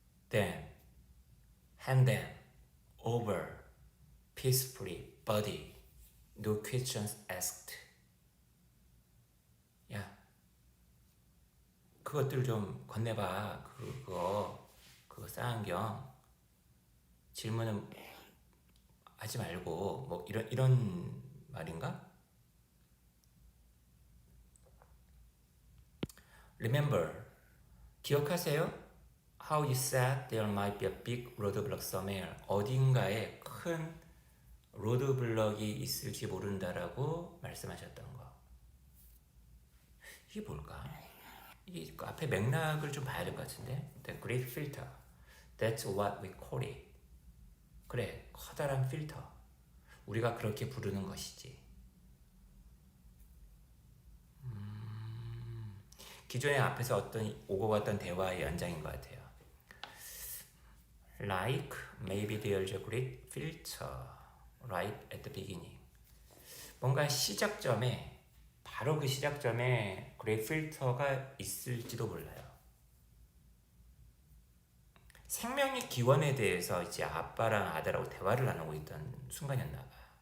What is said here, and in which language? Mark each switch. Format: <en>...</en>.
<en>Then hand them over peacefully buddy no questions asked</en> <ko>야 그것들 좀 건네봐 그거 쌍안경 질문은 하지 말고 뭐 이런 말인가?</ko> <en>Remember</en> <ko>기억하세요?</ko> <en>How you said there might be a big roadblock somewhere</en> <ko>어딘가에 큰 로드블럭이 있을지 모른다라고 말씀하셨던 거 이게 뭘까? 이게 그 앞에 맥락을 좀 봐야 될 것 같은데</ko> <en>The great filter That's what we call it</en> <ko>그래 커다란 필터 우리가 그렇게 부르는 것이지 기존에 앞에서 어떤 오고 갔던 대화의 연장인 것 같아요</ko> <en>Like maybe there's a great filter right at the beginning</en> <ko>뭔가 시작점에 바로 그 시작점에 great filter가 있을지도 몰라요 생명의 기원에 대해서 이제 아빠랑 아들하고 대화를 나누고 있던 순간이었나 봐.</ko>